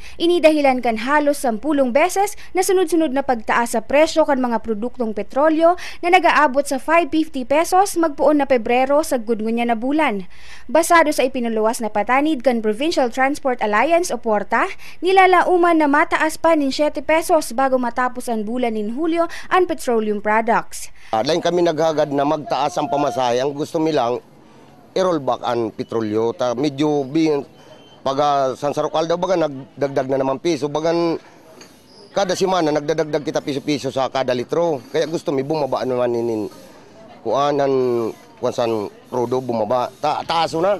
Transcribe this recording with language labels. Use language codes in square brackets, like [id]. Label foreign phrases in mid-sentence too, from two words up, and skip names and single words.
[bik] Inidahilan kan halos 10 beses na sunod-sunod na pagtaas sa presyo kan mga produktong petrolyo na nagaabot sa 550 pesos magpuon na Pebrero sa gudngunya na bulan. Basado sa ipinuluwas na patanid kan Provincial Transport Alliance o Porta, nilalauman na mataas pa ng 7 pesos bago matapos ang bulan ng Hulyo ang [en] petroleum products. [bik] Lain kami naghagad na magtaas ang pamasahe. Ang gusto nilang i-roll back ang petrolyo. Medyo pag San Sarocal daw baga nagdagdag na naman piso. Bagan kada simana nagdadagdag kita piso-piso sa kada litro. Kaya gusto mi bumaba naman inin kuanan san rodo bumaba. Taaso na.